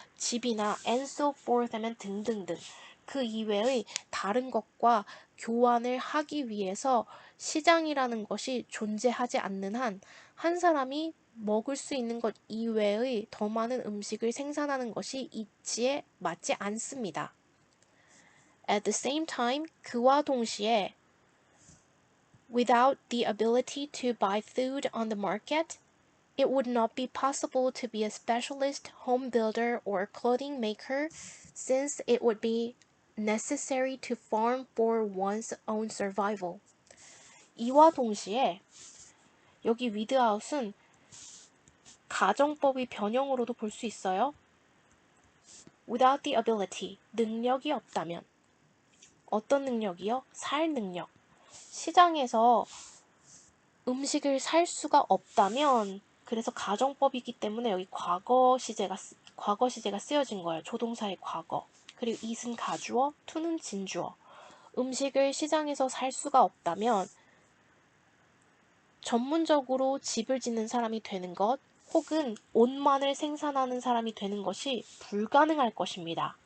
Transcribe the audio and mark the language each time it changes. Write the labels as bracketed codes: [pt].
[ko] 집이나 [en] and so forth [ko] 하면 등등등. 그 이외의 다른 것과 교환을 하기 위해서 시장이라는 것이 존재하지 않는 한, 한 사람이 먹을 수 있는 것 이외의 더 많은 음식을 생산하는 것이 이치에 맞지 않습니다. [en] At the same time, [ko] 그와 동시에 [en] without the ability to buy food on the market, it would not be possible to be a specialist home builder or clothing maker since it would be necessary to farm for one's own survival. [ko] 이와 동시에 여기 without은 가정법의 변형으로도 볼 수 있어요. [en] without the ability, [ko] 능력이 없다면. 어떤 능력이요? 살 능력. 시장에서 음식을 살 수가 없다면 그래서 가정법이기 때문에 여기 과거 시제가 쓰여진 거예요. 조동사의 과거. 그리고 it은 가주어, to는 진주어. 음식을 시장에서 살 수가 없다면 전문적으로 집을 짓는 사람이 되는 것 혹은 옷만을 생산하는 사람이 되는 것이 불가능할 것입니다.